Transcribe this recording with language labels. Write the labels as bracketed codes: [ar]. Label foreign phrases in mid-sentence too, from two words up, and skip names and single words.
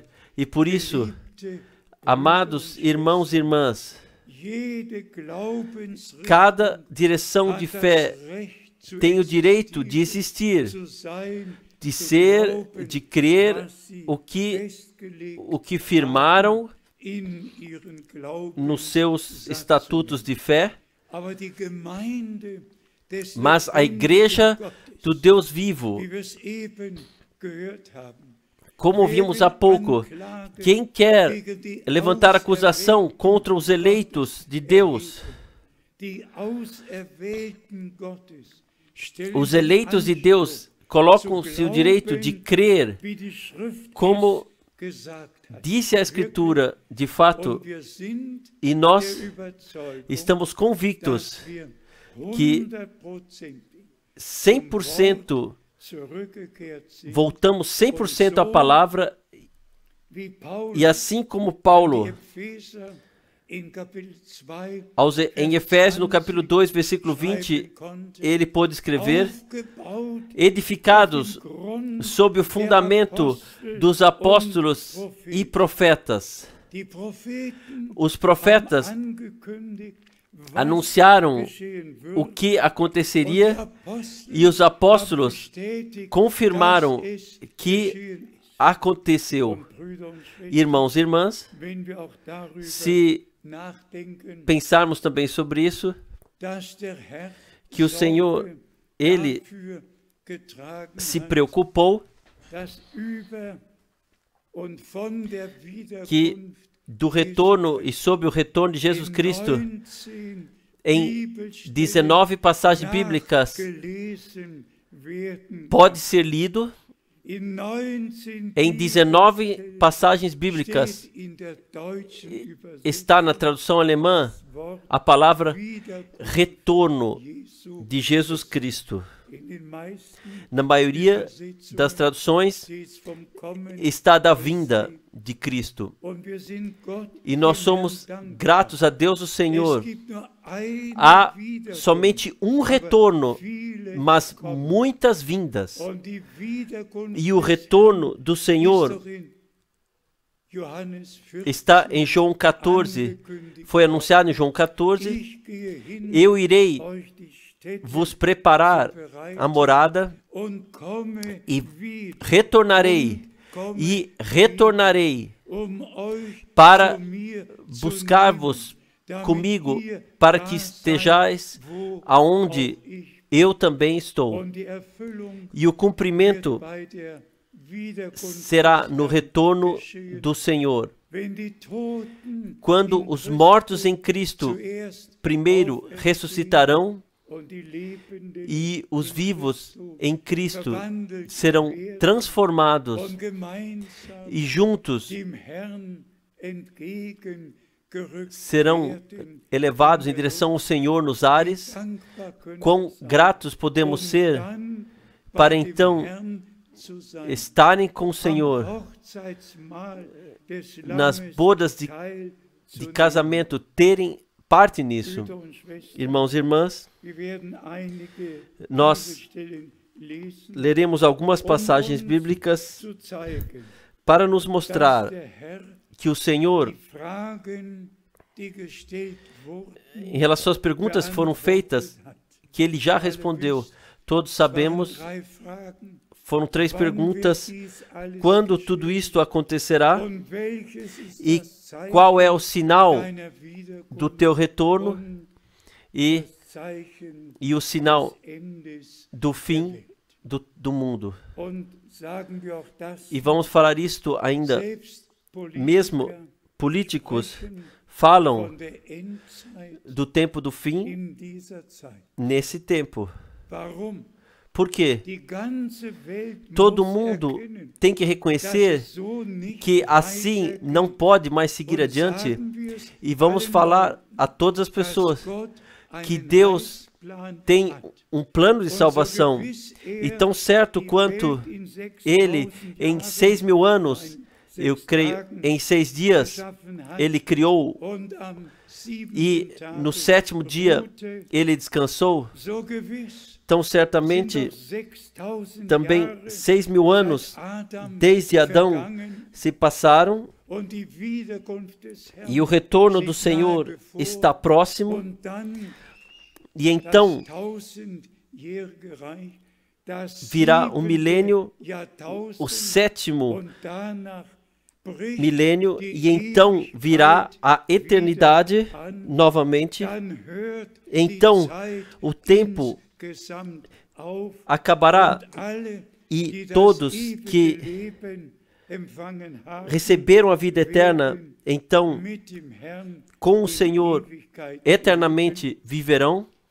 [pt] E por isso, amados irmãos e irmãs, cada direção de fé tem o direito de existir, de ser, de crer o que firmaram nos seus estatutos de fé, [de] Aber die Gemeinde des [pt] Mas a igreja [de] lebendigen [pt] do [de] Gottes, [pt] Deus vivo, [de] wie wir es eben gehört haben, [pt] como ouvimos há pouco, quem quer levantar acusação contra os eleitos de Deus, [de] die Auserwählten Gottes, stellen [pt] os eleitos de Deus colocam-se o direito de crer, [de] wie die Schrift [pt] como [de] gesagt hat. [pt] disse a Escritura, de fato, [de] Und wir sind [pt] e [de] der [pt] nós [de] Überzeugung, [pt] estamos convictos [de] dass wir [pt] que [de] 100% [pt] 100% [de] zurückgekehrt sind, [pt] voltamos 100% à palavra, [de] wie Paulus [pt] e assim como [de] die [pt] Paulo, [de] Epheser in Kapitel 2 [pt] em Efésios, no capítulo 2, versículo 20, [de] schreiben konnte, [pt] ele pôde escrever: [de] aufgebaut [pt] edificados [de] im Grund [pt] sob o fundamento dos apóstolos e profetas. [de] die Propheten [pt] Os profetas [de] haben angekündigt, was [pt] anunciaram [de] geschehen [pt] o [de] würde, [pt] que [de] und [pt] aconteceria, [de] die Apostel [pt] e os apóstolos [de] haben bestätigt, [pt] confirmaram [de] dass es [pt] que [de] geschehen ist. [pt] aconteceu. [de] Und Brüder und Schwestern, [pt] Irmãos e irmãs, [de] wenn wir auch darüber [pt] se [de] nachdenken, [pt] pensarmos também sobre isso, [de] dass der Herr [pt] que o Senhor, [de] Sorge [pt] Ele [de] dafür getragen [pt] se [de] hat, [pt] preocupou [de] dass über und von der [pt] que [de] Wiederkunft [pt] do retorno e sobre o retorno de Jesus [de] in [pt] Cristo, [de] 19 [pt] em [de] Bibelstellen [pt] 19 passagens bíblicas, [de] nachgelesen werden [pt] pode ser lido. [de] In 19 [pt] Em 19 [de] Bibelstellen [pt] passagens bíblicas [de] steht in der deutschen Übersetzung [pt] está na tradução alemã [de] das Wort [pt] a palavra [de] Wiederkunft [pt] retorno [de] Jesu. [pt] de Jesus Cristo. [de] In den meisten [pt] Na maioria das traduções [de] steht es vom Kommen [pt] está da vinda de Cristo. [de] und wir sind Gott [pt] E nós [de] dem [pt] somos [de] Herrn dankbar. [pt] gratos a Deus o Senhor. [de] Es gibt nur eine [pt] Há [de] Wiederkunft, [pt] somente um [de] aber [pt] retorno, [de] viele [pt] mas [de] kommen. [pt] muitas vindas. [de] Und die Wiederkunft [pt] E o [de] des [pt] retorno do [de] Herrn ist [pt] Senhor [de] doch in Johannes 14 [pt] está em João 14. Foi anunciado em João 14. [de] Ich gehe hin, [pt] Eu irei [de] euch die Städte [pt] vos preparar a morada [de] und komme [pt] e [de] wieder, [pt] retornarei, [de] komme [pt] e retornarei [de] um euch [pt] para [de] zu mir zu [pt] buscar-vos [de] nehmen, damit [pt] comigo, [de] ihr [pt] para [de] da [pt] que [de] seid, [pt] estejais [de] wo [pt] aonde [de] auch ich. [pt] eu também estou. [de] Und die Erfüllung [pt] E o [de] wird [pt] cumprimento [de] bei der Wiederkunft [pt] será [de] des [pt] no [de] Herrn [pt] retorno [de] geschehen. [pt] do Senhor. [de] Wenn die Toten [pt] Quando [de] in [pt] os [de] Christus [pt] mortos em Cristo [de] zuerst [pt] primeiro [de] auferstehen [pt] ressuscitarão, [de] und die Lebenden [pt] e os [de] in [pt] vivos [de] Christus [pt] em Cristo [de] verwandelt [pt] serão [de] werden [pt] transformados [de] und gemeinsam [pt] e juntos [de] dem Herrn entgegengerückt [pt] serão [de] werden. [pt] elevados em direção ao Senhor nos ares. [de] Dankbar können [pt] Quão [de] wir sein, [pt] gratos podemos ser [de] dann [pt] para [de] bei dem [pt] então [de] Herrn zu sein. [pt] estarem com o [de] Am [pt] Senhor [de] Hochzeitsmahl des [pt] nas [de] Lammes [pt] bodas [de] teil zu [pt] de [de] nehmen. [pt] casamento, terem parte nisso. [de] Brüder und Schwestern, [pt] Irmãos e irmãs, [de] wir werden einige [pt] nós [de] Bibelstellen lesen, [pt] leremos algumas passagens bíblicas [de] zu zeigen, [pt] para nos [de] dass [pt] mostrar [de] der Herr [pt] que o Senhor, [de] die Fragen, die gestellt wurden, [pt] em relação às perguntas que foram feitas, [de] hat. [pt] que Ele já respondeu. Todos sabemos, [de] Waren 3 Fragen. [pt] foram 3 [de] Wann [pt] perguntas: [de] wird dies alles [pt] quando [de] geschehen? [pt] tudo isto acontecerá [de] Und welches ist [pt] e [de] das Zeichen [pt] qual é o sinal [de] deiner Wiederkunft [pt] do teu retorno [de] und [pt] e, [de] das Zeichen [pt] o sinal [de] des Endes [pt] do [de] der [pt] fim [de] Welt. [pt] do mundo. [de] Und sagen wir auch das, [pt] E vamos falar isto ainda, [de] selbst [pt] mesmo [de] Politiker [pt] políticos [de] sprechen [pt] falam [de] von der Endzeit [pt] do tempo do fim [de] in dieser Zeit. [pt] nesse tempo. [de] Warum? [pt] Por quê? [de] Die ganze Welt [pt] Todo [de] muss [pt] mundo [de] erkennen, [pt] tem que [de] dass [pt] reconhecer [de] es so nicht [pt] que assim [de] weitergeht. [pt] não pode mais seguir [de] Und [pt] adiante, [de] sagen wir es [pt] e vamos [de] allen [pt] falar [de] Leuten, [pt] a todas as [de] dass [pt] pessoas [de] Gott [pt] que [de] einen [pt] Deus [de] Heilsplan [pt] tem [de] hat. [pt] um plano de [de] Und so [pt] salvação, [de] gewiss [pt] e [de] er [pt] tão certo [de] die [pt] quanto [de] Welt in 6.000 [pt] Ele, em [de] Jahren, [pt] 6.000 anos, [de] in [pt] eu [de] 6 [pt] creio, [de] Tagen [pt] em 6 dias, [de] geschaffen hat, [pt] Ele criou, [de] und am 7. [pt] e [de] Tage [pt] no 7º dia [de] ruhte, [pt] Ele descansou. [de] so gewiss [pt] Tão [de] sind [pt] certamente [de] doch 6.000 [pt] também [de] Jahre [pt] 6.000 anos [de] seit Adam [pt] desde Adão [de] vergangen, [pt] se passaram, [de] und die Wiederkunft des Herrn [pt] e o retorno do [de] steht nahe [pt] Senhor [de] bevor, [pt] está próximo, [de] und dann [pt] e então [de] das 1000-jährige Reich, das [pt] virá [de] 7. [pt] o milênio, [de] Jahrtausend, [pt] o 7º [de] und danach [pt] milênio e então virá a eternidade novamente. Então o tempo acabará e todos que receberam a vida eterna, então com o Senhor eternamente viverão.